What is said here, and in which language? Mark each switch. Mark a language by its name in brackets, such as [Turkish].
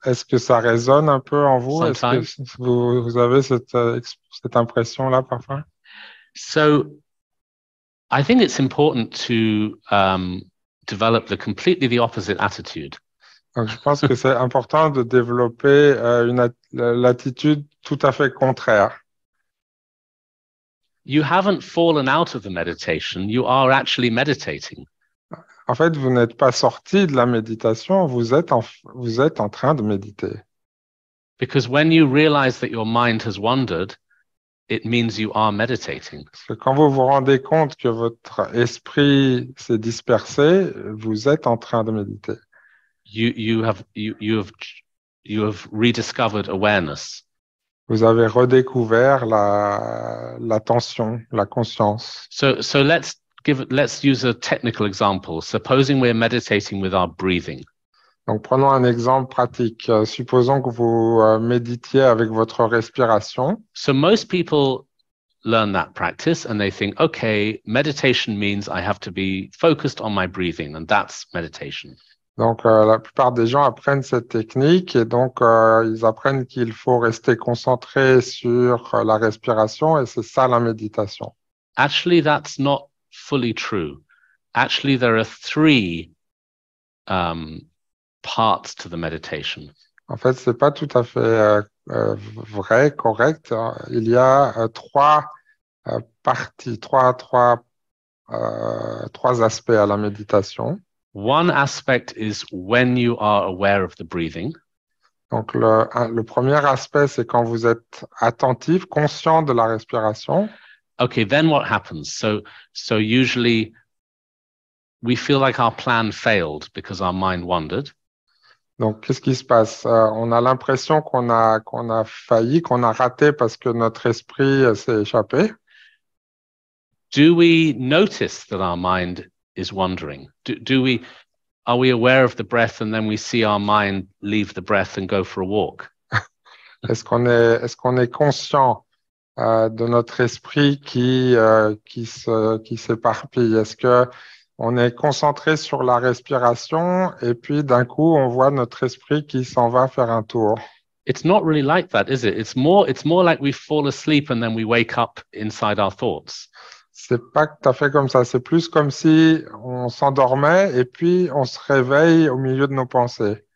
[French] Est-ce que ça résonne un peu en vous? [English] Sometimes. [French] Est-ce que vous avez cette impression-là parfois? [English] So, I think it's important to develop completely the opposite attitude. [French] Donc, je pense que c'est important de développer l'attitude tout à fait contraire. [English] You haven't fallen out of the meditation. You are actually meditating. [French] En fait, vous n'êtes pas sorti de la méditation, vous êtes en train de méditer. [English] Because when you realize that your mind has wandered, it means you are meditating. [French] Parce que quand vous vous rendez compte que votre esprit s'est dispersé, vous êtes en train de méditer. [English] You have rediscovered awareness. [French] Vous avez redécouvert l'attention, la conscience. [English] So let's use a technical example. Supposing we're meditating with our breathing. [French] Donc, prenons un exemple pratique. Supposons que vous méditiez avec votre respiration. [English] So most people learn that practice and they think, okay, meditation means I have to be focused on my breathing, and that's meditation. [French] Donc, la plupart des gens apprennent cette technique et donc ils apprennent qu'il faut rester concentré sur la respiration et c'est ça la méditation. [English] Actually, that's not fully true. Actually, there are three parts to the meditation. [French] En fait, c'est pas tout à fait vrai, correct. Il y a trois parties, trois aspects à la méditation. [English] One aspect is when you are aware of the breathing. [French] Donc, le premier aspect, c'est quand vous êtes attentif, conscient de la respiration. [English] Okay, then what happens? So usually we feel like our plan failed because our mind wandered. [French] Donc, qu'est-ce qui se passe? On a l'impression qu'on a failli, qu'on a raté parce que notre esprit s'est échappé. [English] Do we notice that our mind is wandering? Are we aware of the breath and then we see our mind leave the breath and go for a walk? [French] Est-ce qu'on est conscient de notre esprit qui s'éparpille? Est-ce que on est concentré sur la respiration et puis d'un coup on voit notre esprit qui s'en va faire un tour? [English] It's not really like that, is it? It's more like we fall asleep and then we wake up inside our thoughts. [French] C'est pas tout à fait comme ça. C'est plus comme si on s'endormait et puis on se réveille au milieu de nos pensées.